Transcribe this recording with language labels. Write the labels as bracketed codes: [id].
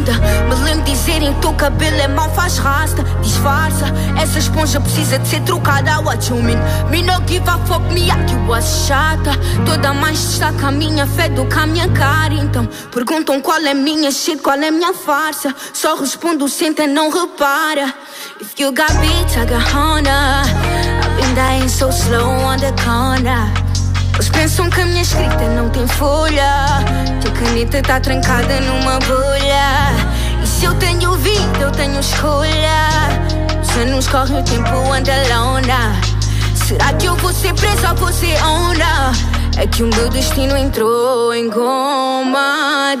[pt] Ainda me lembro de dizerem que teu cabelo é mau, faz rasta, disfarça. Essa esponja precisa de ser trocada. [en] What you mean? Me no give a fuck me, [pt] a que eu acho chata. Toda mais destaca a minha fé do que a minha cara. Então perguntam qual é a minha shit, qual é a minha farsa. Só respondo senta, não repara. [en] If you got beat, I got honor. I've been dying so slow on the corner. [pt] Eles pensam que a minha escrita não tem folha, que a caneta tá trancada numa bolha. E se eu tenho vida, eu tenho escolha. Os anos correm, o tempo anda lona. Será que eu vou ser presa ou vou ser onda? É que o meu destino entrou em coma.